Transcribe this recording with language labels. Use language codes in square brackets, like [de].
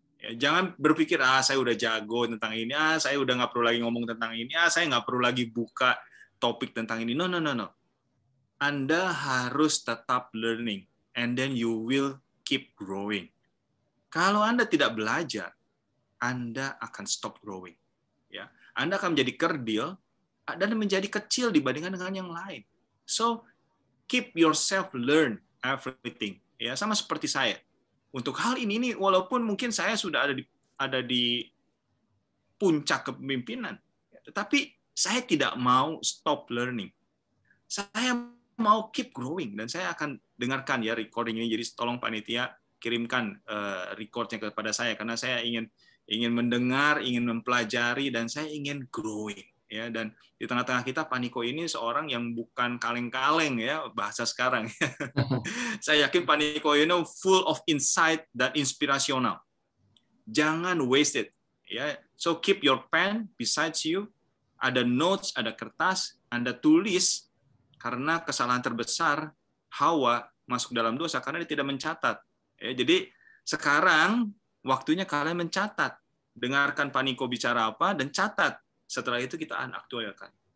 [id] Ya, jangan berpikir, saya udah jago tentang ini, saya udah nggak perlu lagi ngomong tentang ini, saya nggak perlu lagi buka topik tentang ini. [en] No. [id] Anda harus tetap [en] learning, and then you will keep growing. [id] Kalau Anda tidak belajar, Anda akan [en] stop growing. [id] Ya, Anda akan menjadi kerdil dan menjadi kecil dibandingkan dengan yang lain. [en] So, keep yourself learn everything. [id] Ya, sama seperti saya. Untuk hal ini walaupun mungkin saya sudah ada di puncak kepemimpinan, tetapi saya tidak mau [en] stop learning. [id] Saya mau [en] keep growing, [id] dan saya akan dengarkan ya recording ini. Jadi tolong panitia kirimkan recordnya kepada saya, karena saya ingin mendengar, ingin mempelajari, dan saya ingin [en] growing. [id] Ya, dan di tengah-tengah kita, Pak Niko ini seorang yang bukan kaleng-kaleng ya bahasa sekarang. Saya yakin Pak Niko ini [en] full of insight [id] dan inspirasional. Jangan [en] waste it. [id] Ya, [en] so keep your pen besides you. [id] Ada notes, ada kertas, Anda tulis, karena kesalahan terbesar Hawa masuk dalam dosa karena dia tidak mencatat. Ya, jadi sekarang waktunya kalian mencatat. Dengarkan Pak Niko bicara apa dan catat. Setelah itu kita aktualkan.